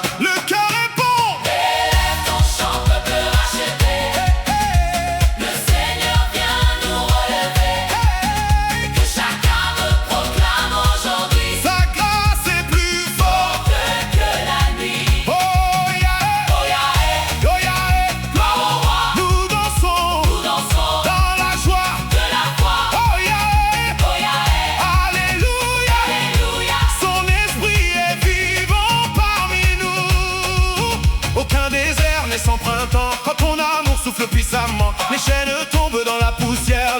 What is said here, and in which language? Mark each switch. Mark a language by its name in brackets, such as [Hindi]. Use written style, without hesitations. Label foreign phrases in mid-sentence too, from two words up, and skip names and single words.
[French] Le cœur répond. Élève ton chant, peuple racheté. Le Seigneur vient nous relever. Que chacun me proclame aujourd'hui Sa grâce est plus forte. que la nuit. [English] Oh yeah, Oh yeah, oh yeah. [French] gloire au roi. Nous dansons Nous dansons dans la joie. de la foi. [English] Oh yeah, Oh yeah, [French] alléluia. Alléluia. Son esprit est vivant parmi nous. Aucun désert n'est sans printemps. Quand ton amour souffle puissamment, les chaînes tombent dans la poussière.